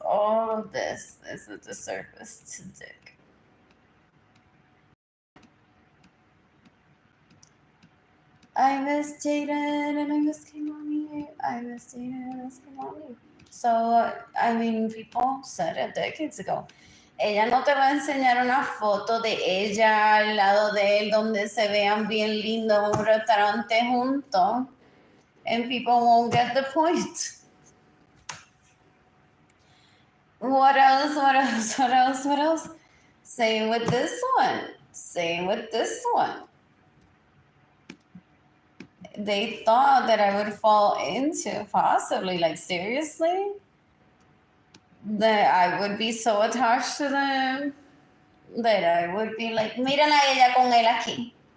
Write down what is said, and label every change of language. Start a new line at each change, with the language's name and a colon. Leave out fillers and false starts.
English: All of this is a disservice to Dick. I miss Jaden and I miss Kimani. I miss Jaden and I miss Kimani. So, I mean, people said it decades ago.
Spanish: Ella no te va a enseñar una foto de ella al lado de él donde se vean bien lindos en un restaurante juntos.
English: And people won't get the point. What else? What else? What else? What else? Same with this one. Same with this one. They thought that I would fall into, possibly, like, seriously, that I would be so attached to them that I would be like,
Spanish: mírala ella con él aquí.